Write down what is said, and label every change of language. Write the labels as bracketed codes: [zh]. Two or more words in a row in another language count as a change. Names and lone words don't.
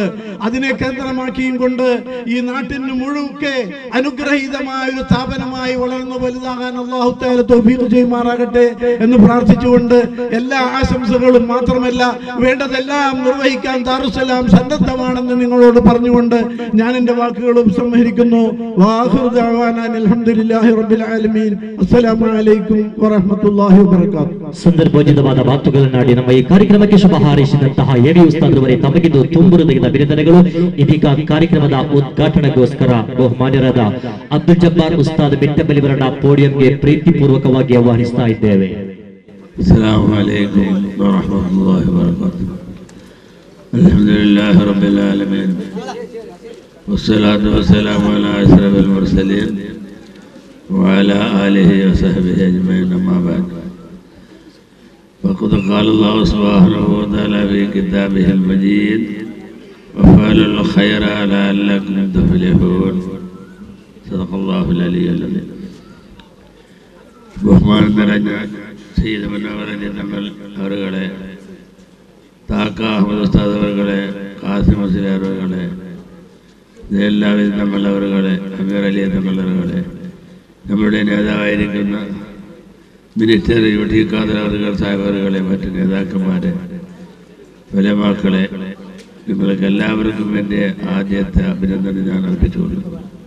[ml] അതിനെ കേന്ദ്രമാക്കിയും കൊണ്ട് ഈ നാട്ടിന് മുഴുക്കെ അനുഗ്രഹീതമായ ഒരു സ്ഥാപനമായി വളർന്നു വലുതാകാൻ [ar] الله تعالى [ml] തൗഫീഖ് ചെയ്യുമാറാകട്ടെ എന്ന് പ്രാർത്ഥിച്ചുകൊണ്ട് എല്ലാ ആശംസകളും മാത്രമല്ല വേണ്ടതെല്ലാം നിർവഹിക്കാൻ ദാറുസ്സലാം സന്നദ്ധമാണെന്ന് നിങ്ങളോട് പറഞ്ഞുകൊണ്ട് ഞാൻ എന്റെ വാക്കുകൾ ഉപസംഹരിക്കുന്നു. [ar] وآخر دعوانا الحمد لله رب العالمين. السلام عليكم ورحمة الله وبركاته. [kn] ಸಂದರ್ಭೋಚಿತವಾದ ಮಾತುಗಳನ್ನಾಡಿ ನಮ್ಮ ಈ ಕಾರ್ಯಕ್ರಮಕ್ಕೆ ಶುಭ ಹಾರೈಸಿದಂತಹ ಎಡಿ ಉಸ್ತಾದರವರೇ ತಮಗಿದು ತುಂಬು ಹೃದಯದ ಅಭಿನಂದನೆಗಳು. ಇದೀಗ ಕಾರ್ಯಕ್ರಮದ ಉದ್ಘಾಟನೆಗೋಸ್ಕರ ಬಹುಮಾನ್ಯರಾದ ಅಬ್ದುಲ್ ಜಬ್ಬಾರ್ ಉಸ್ತಾದ್ ಬೆಟ್ಟಬಲಿವರನ್ನ ಪೋಡಿಯಂಗೆ ಪ್ರೀತಿಪೂರ್ವಕವಾಗಿ ಆಹ್ವಾನಿಸ್ತಾ ಇದ್ದೇವೆ. [ar] السلام عليكم ورحمة الله وبركاته. الحمد لله رب العالمين والصلاة والسلام على أشرف المرسلين وعلى آله وصحبه أجمعين أما بعد فقد قال الله سبحانه وتعالى في كتابه المجيد وفعلوا الخير لعلكم تفلحون صدق الله العلي العظيم. [ml] ബഹുമാനനിറഞ്ഞ സയ്യിദ് മുനവ്വറലി തങ്ങൾ അവരുകളെ, താക്ക അഹമ്മദ് ഉസ്താദ് അവരുകളെ, ഖാസിം മുസ്ലിയാർ അവരുകളെ, എല്ലാവിധ തങ്ങൾ അവരുകളെ, അമീർ അലി തങ്ങൾ അവരുകളെ, നമ്മുടെ നേതാവായിരിക്കുന്ന മിനിസ്റ്റർ ടി ഖാദർ അവറുകൾ സാഹിബറുകളെ, മറ്റു നേതാക്കന്മാരെ, ഉലമാക്കളെ, നിങ്ങൾക്ക് എല്ലാവർക്കും എൻ്റെ ആദ്യത്തെ അഭിനന്ദനം ഞാൻ അർപ്പിച്ചുകൊള്ളുന്നു.